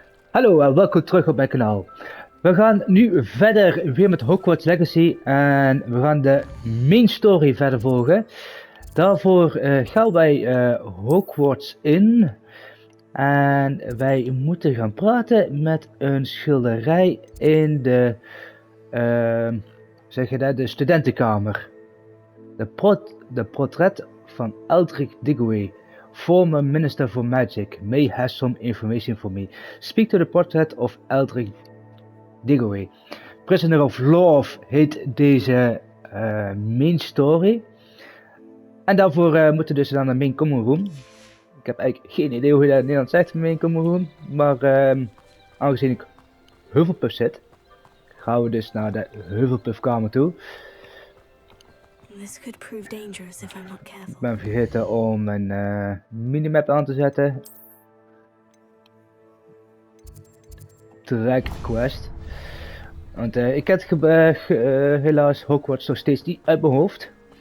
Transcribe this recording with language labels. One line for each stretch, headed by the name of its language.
Dutch: Hallo en welkom terug op mijn kanaal. We gaan nu verder weer met Hogwarts Legacy en we gaan de main story verder volgen. Daarvoor gaan wij Hogwarts in en wij moeten gaan praten met een schilderij in de, zeg je dat, de studentenkamer. De portret van
English: Eldrick Diggory, former Minister for Magic, may has some information for me. Speak to the portrait of Eldrick Diggory.
Dutch: Prisoner of Love heet deze main story. En daarvoor moeten we dus naar de main common room. Ik heb eigenlijk geen idee hoe je dat in Nederland zegt, main common room. Maar aangezien ik Hufflepuff zit, gaan we dus naar de Hufflepuff kamer toe.
English: This could prove dangerous if I'm not careful.
Dutch: Ik ben vergeten om mijn minimap aan te zetten.
English: Track quest.
Dutch: Want ik heb helaas Hogwarts nog steeds niet uit mijn hoofd.